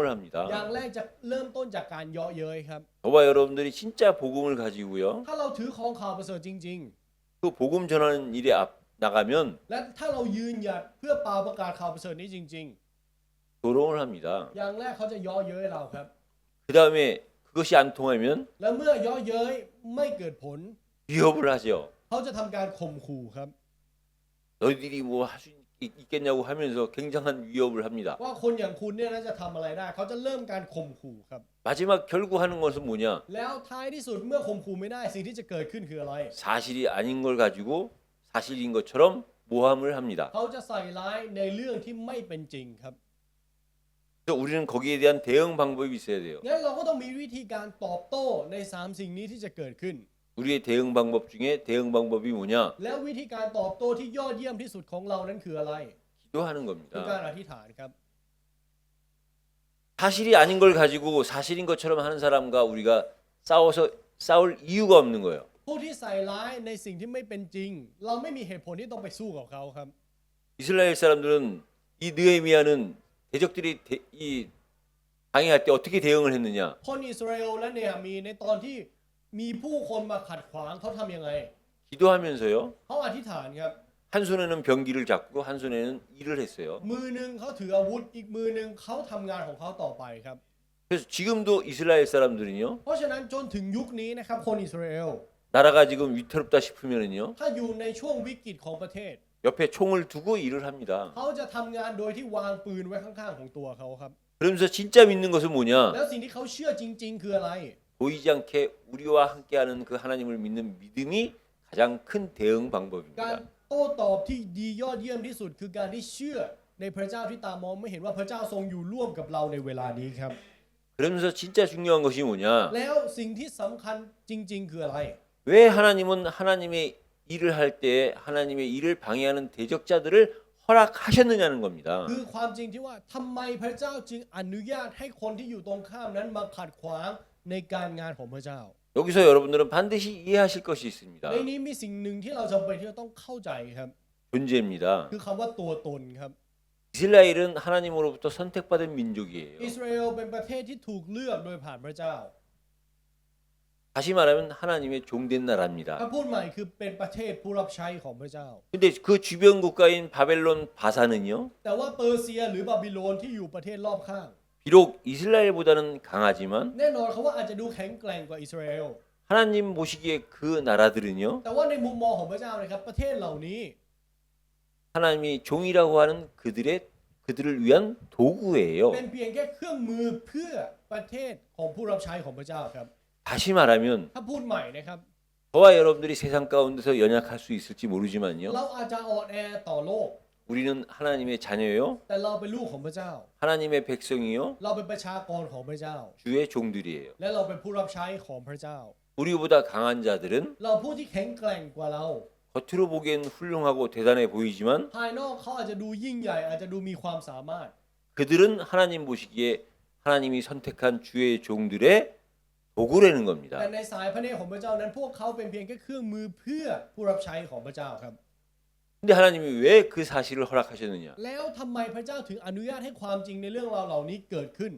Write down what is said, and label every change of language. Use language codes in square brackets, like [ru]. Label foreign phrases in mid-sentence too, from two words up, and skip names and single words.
[th] อย่าง [ko] 합니다. [th] แรกจะเริ่มต้นจากการเยาะเย้ยครับ [ko] 저와 여러분들이 진짜 복음을 가지고요. [th] ถ้าเราถือของข่าวประเสริฐจริง [ko] 그 복음 전하는 일에 나가면 [th] และถ้าเรายืนหยัดเพื่อเป่าประกาศข่าวประเสริฐนี้จริง [ko] 조롱을 합니다. [th] ๆ อย่างแรกเขาจะเย่อเย้ยเราครับ [ko] 그 다음에 그것이 안 통하면 [th] แล้วเมื่อเย่อเย้ยไม่เกิดผล [ko] 위협을 하죠. [th] เขาจะทำการข่มขู่ครับ [ko] 너희들이 뭐 할 수 있겠냐고 하면서 굉장한 위협을 합니다. [th] ว่าคนอย่างคุณเนี่ยน่าจะทำอะไรได้ เขาจะเริ่มการข่มขู่ครับ [ko] 마지막 결국 하는 것은 뭐냐? [th] แล้วท้ายที่สุดเมื่อข่มขู่ไม่ได้สิ่งที่จะเกิดขึ้นคืออะไร [ko] 사실이 아닌 걸 가지고 사실인 것처럼 모함을 합니다. [th] เขาจะใส่ร้ายในเรื่องที่ไม่เป็นจริงครับ [ko] 그래서 우리는 거기에 대한 대응 방법이 있어야 돼요. [th] งั้นเราก็ต้องมีวิธีการตอบโต้ใน3สิ่งนี้ที่จะเกิดขึ้น [ko] 우리의 대응 방법 중에 대응 방법이 뭐냐? [th] แล้ววิธีการตอบโต้ที่ยอดเยี่ยมที่สุดของเรานั้นคืออะไร [ko] 기도하는 [th] คือการ [ko] 겁니다. [th] อธิษฐานครับ [ko] 사실이 아닌 걸 가지고 사실인 것처럼 하는 사람과 우리가 싸울 이유가 없는 거예요. [th] ผู้ที่ใส่ร้ายในสิ่งที่ไม่เป็นจริง เราไม่มีเหตุผลที่ต้องไปสู้กับเขาครับ [ko] 이스라엘 사람들은 이 느헤미야는 대적들이 이 방해할 때 어떻게 대응을 했느냐? [th] คนอิสราเอลและเนหะมีในตอนที่มีผู้คนมาขัดขวางเขาทำยังไง [ko] 기도하면서요. [th] เขาอธิษฐานครับ [ko] 한 손에는 병기를 잡고 한 손에는 일을 했어요. [th] มือหนึ่งเขาถืออาวุธอีกมือหนึ่งเขาทำงานของเขาต่อไปครับ [ko] 그래서 지금도 이스라엘 사람들은요. [th] เพราะฉะนั้นจนถึงยุคนี้นะครับคนอิสราเอล [ko] 나라가 지금 위태롭다 싶으면은요. [th] ถ้าอยู่ในช่วงวิกฤตของประเทศ [ko] 옆에 총을 두고 일을 합니다. [th] เขาจะทำงานโดยที่วางปืนไว้ข้างๆของตัวเขาครับ [ko] 그러면서 진짜 믿는 것은 뭐냐? [th] แล้วสิ่งที่เขาเชื่อจริง ๆ คืออะไร [ko] 보이지 않게 우리와 함께하는 그 하나님을 믿는 믿음이 가장 큰 대응 [th] การ [ko] 방법입니다. [th] โต้ตอบที่ดียอดเยี่ยมที่สุดคือการที่เชื่อในพระเจ้าที่ตามองไม่เห็นว่าพระเจ้าทรงอยู่ร่วมกับเราในเวลานี้ครับ [ko] 그러면서 진짜 중요한 것이 뭐냐? [th] แล้วสิ่งที่สำคัญจริง ๆ คืออะไร [ko] 왜 하나님은 하나님의 일을 할 때 하나님의 일을 방해하는 대적자들을 허락하셨느냐는 겁니다. [th] คือความจริงที่ว่าทำไมพระเจ้าจึงอนุญาตให้คนที่อยู่ตรงข้ามนั้นมาขัดขวางในการงานของพระเจ้า [ko] 여기서 여러분들은 반드시 이해하실 것이 있습니다. [th] ในนี้มีสิ่งหนึ่งที่เราจำเป็นที่จะต้องเข้าใจครับ [ko] 존재입니다. [th] คือคำว่าตัวตนครับ [ko] 이스라엘은 하나님으로부터 선택받은 민족이에요. [th] อิสราเอลเป็นประเทศที่ถูกเลือกโดยผ่านพระเจ้า [ko] 다시 말하면 하나님의 종된 [th] ถ้า [ko] 나라입니다. [th] พูดใหม่คือเป็นประเทศผู้รับใช้ของพระเจ้า [ko] 근데 그 주변 국가인 바벨론 바사는요. [th] แต่ว่าเปอร์เซียหรือบาบิโลนที่อยู่ประเทศรอบข้าง [ko] 비록 이스라엘보다는 강하지만 [th] แน่นอนเขาว่าอาจจะดูแข็งแกร่งกว่าอิสราเอล [ko] 하나님 보시기에 그 나라들은요. [th] แต่ว่าในมุมมองของพระเจ้านะครับประเทศเหล่านี้ [ko] 하나님이 종이라고 하는 그들을 위한 도구예요. [th] เป็นเพียงแค่เครื่องมือเพื่อประเทศของผู้รับใช้ของพระเจ้าครับ [ko] 다시 말하면 [th] ถ้าพูดใหม่นะครับ [ko] 저와 여러분들이 세상 가운데서 연약할 수 있을지 mo르지만요. [th] เราอาจจะอ่อนแอต่อโลก [ko] 우리는 하나님의 자녀요. [th] แต่เราเป็นลูกของพระเจ้า [ko] 하나님의 백성이요. [th] เราเป็นประชากรของพระเจ้า [ko] 주의 종들이에요. [th] และเราเป็นผู้รับใช้ของพระเจ้า [ko] 우리보다 강한 자들은 [th] เราผู้ที่แข็งแกร่งกว่าเรา [ko] 겉으로 보기엔 훌륭하고 대단해 보이지만 [th] ภายนอกเขาอาจจะดูยิ่งใหญ่อาจจะดูมีความสามารถ [ko] 그들은 하나님 보시기에 하나님이 선택한 주의 종들의 도구라는 [th] แต่ [ko] 겁니다. [th] ในสายพระเนตรของพระเจ้านั้นพวกเขาเป็นเพียงแค่เครื่องมือเพื่อผู้รับใช้ของพระเจ้าครับ [ko] 근데 하나님이 왜 그 사실을 허락하셨느냐? [th] แล้วทำไมพระเจ้าถึงอนุญาตให้ความจริงในเรื่องราวเหล่านี้เกิดขึ้น